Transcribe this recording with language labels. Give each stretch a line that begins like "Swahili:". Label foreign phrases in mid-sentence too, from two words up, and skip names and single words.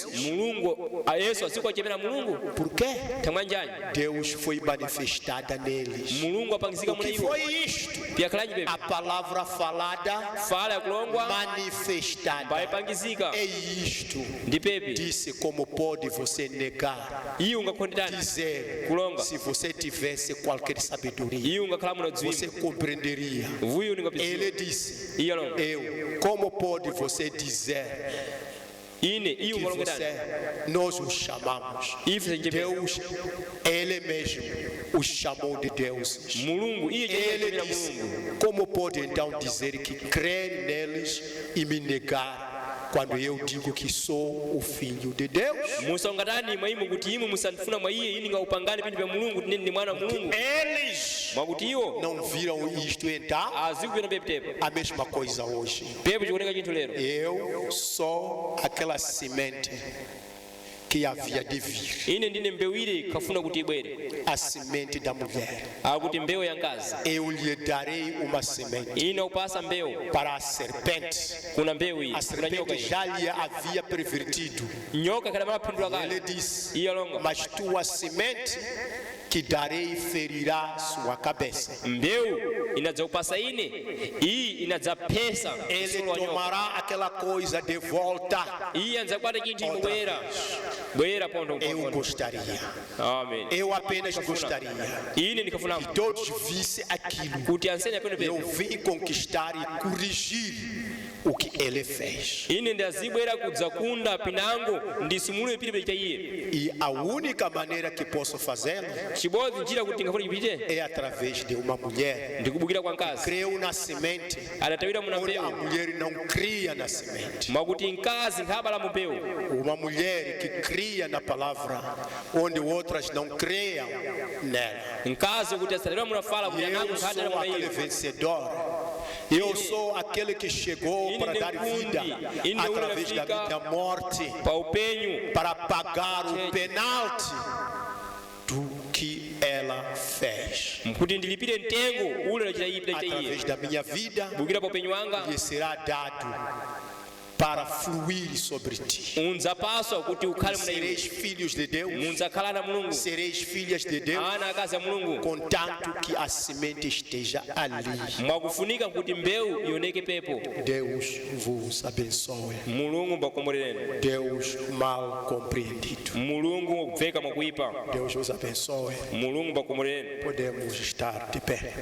Sena: Mulungu Yesu asikuachemera Mulungu.
Portuguese: Por quê?
Sena: Tamwanjani.
Portuguese: Deus foi manifestada neles.
Sena: Mulungu apangizika
Portuguese: O
Sena: muna
Portuguese: que
Sena: iwe.
Portuguese: foi isto?
Sena: Piakhalaji pepe.
Portuguese: A palavra falada,
Sena: Fala ya kulongwa.
Portuguese: manifestada.
Sena: Baipangizika.
Portuguese: É isto.
Sena: Ndi pepe.
Portuguese: Disse como pode você negar,
Sena: Iye ungakhondetani.
Portuguese: dizer,
Sena: Kulonga.
Portuguese: se você tivesse qualquer sabedoria,
Sena: Iye ungakhala muna
Portuguese: você
Sena: dziwimba.
Portuguese: compreenderia.
Sena: Vuyo ningapisiwa.
Portuguese: Ele disse,
Sena: Iye alonga.
Portuguese: eu, como pode você dizer
Sena: Ine iye
Portuguese: que
Sena: ungalongetani.
Portuguese: nós o chamamos?
Sena: Ife senjepera.
Portuguese: Deus, Ele mesmo o chamou de Deus.
Sena: Mulungu iye
Portuguese: Ele
Sena: chemera
Portuguese: disse,
Sena: Mulungu.
Portuguese: como pode então dizer que crer neles e me negar quando eu digo que sou o Filho de Deus?
Sena: Musangatani mwaimu kuti imwe musandifuna mwa iye ini ngaupangani pinthu pya Mulungu kuti ndi mwana wa Mulungu.
Portuguese: Eles
Sena: Mwakuti iwo
Portuguese: não viram isto então?
Sena: azikupita pepe tepe.
Portuguese: A mesma coisa hoje.
Sena: Pepe chikuoneka chinthu lero.
Portuguese: Eu sou aquela semente que havia de vir,
Sena: Ine ndine mbewu ile kafuna kuti ibwere.
Portuguese: a semente da mulher.
Sena: Akuti mbewu ya mkazi.
Portuguese: Eu lhe darei uma semente
Sena: Ine upasa mbewu.
Portuguese: para a serpente.
Sena: Kuna mbewu iyi.
Portuguese: A
Sena: Kuna nyoka
Portuguese: serpente
Sena: iyi.
Portuguese: já lhe havia pervertido.
Sena: Nyoka kada malapindula
Portuguese: Ele
Sena: kale.
Portuguese: disse,
Sena: Iye alonga.
Portuguese: mas tua semente que darei ferirá sua cabeça.
Sena: Mbewu inadza upasa ine. Iyi inadza phesa.
Portuguese: Ele
Sena: msolo wa nyoka.
Portuguese: tomará aquela coisa de volta.
Sena: Iye anza kwata chinthu
Portuguese: Outra
Sena: imubwera. Bwera pondo
Portuguese: Eu
Sena: pondo.
Portuguese: gostaria,
Sena: Amen.
Portuguese: eu apenas gostaria
Sena: Ine ndikafuna
Portuguese: que todos vissem aquilo.
Sena: kuti ansene apeno
Portuguese: Eu
Sena: pepe.
Portuguese: vim conquistar e corrigir o que ele fez.
Sena: Ine ndazibwera kudza kunda pinango ndisimulwe pili pechita iye.
Portuguese: E a única maneira que posso fazê-lo
Sena: Chibodzi njira kuti ngafuna chipite
Portuguese: é através de uma mulher.
Sena: ndikubukira kwa mkazi.
Portuguese: Creu na semente,
Sena: Adatawira muna
Portuguese: onde a
Sena: mbewu.
Portuguese: mulher não cria na semente.
Sena: Mwakuti mkazi nkhabala mu mbewu.
Portuguese: Uma mulher que cria na palavra, onde outras não creiam nela.
Sena: Mkazi kuti asalira muna fala kuti
Portuguese: E
Sena: anango
Portuguese: eu
Sena: nkhadala
Portuguese: sou
Sena: muna
Portuguese: aquele
Sena: iye.
Portuguese: vencedor. Eu sou aquele que chegou para dar vida através da minha morte,
Sena: Pa upenyu
Portuguese: para pagar o penalti do que ela fez.
Sena: kuti ndilipire mtengo ule lachita iye pita iye.
Portuguese: Através da minha vida,
Sena: Bukira pa upenyu wanga
Portuguese: lhe será dado para fluir sobre ti.
Sena: unzapaswa kuti ukhale muna iwe.
Portuguese: Sereis filhos de Deus,
Sena: Munzakhala na Mulungu.
Portuguese: sereis filhas de Deus,
Sena: Ana akazi a Mulungu.
Portuguese: contanto que a semente esteja ali.
Sena: Mwakufunika kuti mbewu ioneke pepo.
Portuguese: Deus vos abençoe.
Sena: Mulungu mbakomoleleni.
Portuguese: Deus mal compreendido.
Sena: Mulungu bveka mwakuipa.
Portuguese: Deus vos abençoe.
Sena: Mulungu mbakomoleleni.
Portuguese: Podemos estar de pé.